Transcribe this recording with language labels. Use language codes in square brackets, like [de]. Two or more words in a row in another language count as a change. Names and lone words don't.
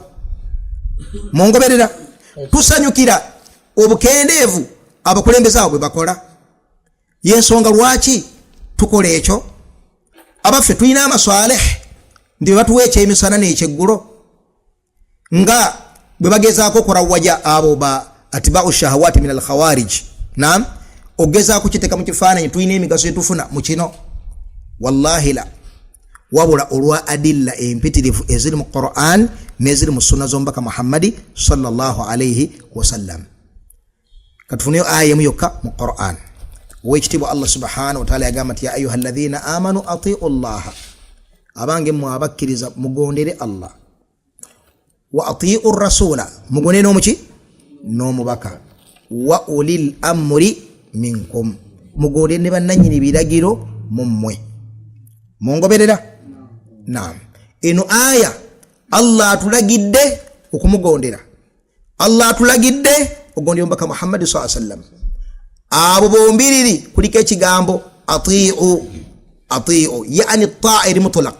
[lg] Mongoberera, tusanyukira obukendeevu abakulembeza abo bwe bakola. Yensonga lwaki tukola ekyo? Abaffe tulina amaswaleh ndi batuwa ekyemisana n'ekyeggulo, nga bwe bagezaako okurawwaja abo ba [ar] atiba'u shahawati min al-khawarij. [lg] Naam, ogezaako kiteeka mu kifaananyi, tulina emigaso etufuna mu kino. [ar] Wallahi la, [lg] wabula olwa adilla empitirivu eziri mu Qur'an n'eziri mu sunna z'omubaka Muhammadi [ar] sallallahu alayhi wasallam. [lg] Katufuneyo aya emu yokka mu Qur'an. Owekitiibwa Allah [ar] subhanahu wa ta'ala [lg] yagamba nti [ar] ya ayuha alladhina amanu ati'u llaha, [lg] abange mmwe abakkiriza mugondere Allah, [ar] wa ati'u rasula, [lg] mugondere n'omuki n'omubaka, [ar] wa ulil amri minkum, [lg] mugondere ne bannannyini biragiro mu mmwe. Mongoberera? Naam, eno aya Allah atulagidde okumugondera, Allah atulagidde okugondera omubaka Muhammad [ar] sallallahu alayhi wasallam. [lg] Abo bombiriri kuliko ekigambo ati'u yani ta'a eri mutlaq.